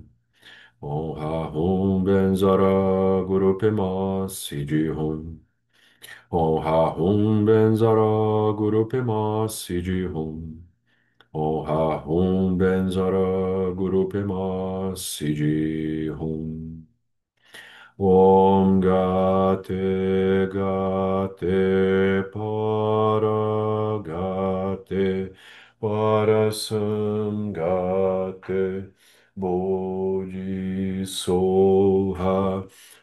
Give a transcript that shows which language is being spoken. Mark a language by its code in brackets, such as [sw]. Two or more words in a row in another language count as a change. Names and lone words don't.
[bo] ཨོཾ་ཨཱཿཧཱུྃ་བཛྲ་གུ་རུ་པདྨ་སིདྡྷི་ཧཱུྃ. ཨོཾ་ཨཱཿཧཱུྃ་བཛྲ་གུ་རུ་པདྨ་སིདྡྷི་ཧཱུྃ. ཨོཾ་ཨཱཿཧཱུྃ་བཛྲ་གུ་རུ་པདྨ་སིདྡྷི་ཧཱུྃ. [sa] ॐ गते गते पारगते पारसंगते बोधि स्वाहा.